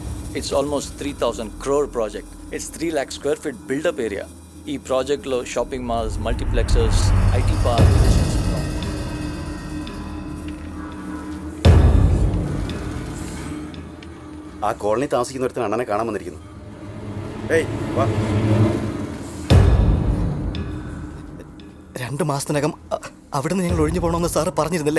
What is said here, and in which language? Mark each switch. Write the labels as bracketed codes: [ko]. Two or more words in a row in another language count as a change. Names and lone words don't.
[en] It's almost 3,000 crore project. It's 3 lakh square feet build-up area. [te] ఈ ప్రాజెక్ట్లో [en] shopping malls, multiplexes, IT park. [ml] ആ കോളനി താമസിക്കുന്നൊരുത്തിന് അണ്ണനെ കാണാൻ വന്നിരിക്കുന്നു. ഏയ് വാ. 2 മാസത്തിനകം അവിടുന്ന് ഞങ്ങൾ ഒഴിഞ്ഞു പോകണമെന്ന് സാറ് പറഞ്ഞിരുന്നല്ലേ?